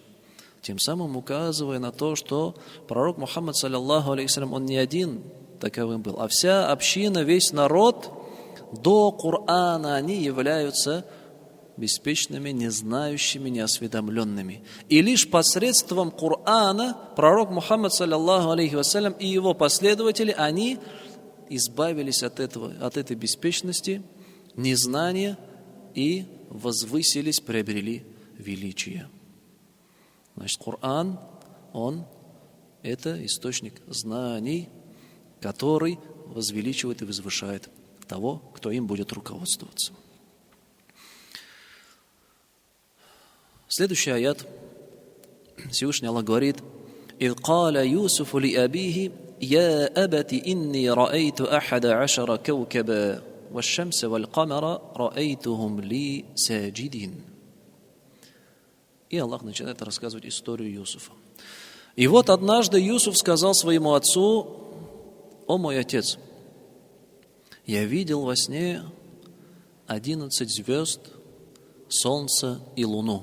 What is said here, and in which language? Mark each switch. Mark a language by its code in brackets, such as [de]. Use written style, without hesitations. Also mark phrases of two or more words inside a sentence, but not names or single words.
[ru] Тем самым указывая на то, что пророк Мухаммад, [ar] صلى الله عليه, [ru] он не один таковым был, а вся община, весь народ до Корана, они являются беспечными, незнающими, неосведомленными. И лишь посредством Корана пророк Мухаммад, [ar] صلى الله عليه وسلم, [ru] и его последователи, они избавились от этой беспечности, незнания и возвысились, приобрели величие. Значит, Коран, это источник знаний, который возвеличивает и возвышает того, кто им будет руководствоваться. Следующий аят. Всевышний Аллах говорит: [ar] «Идh قال يوسف لأبيه يا أبت إني رأيت أحد عشر كوكبا والشمس والقمر رأيتهم لي ساجدين». [ru] И Аллах начинает рассказывать историю Юсуфа. И вот однажды Юсуф сказал своему отцу: «О мой отец, я видел во сне 11 звезд, солнце и луну.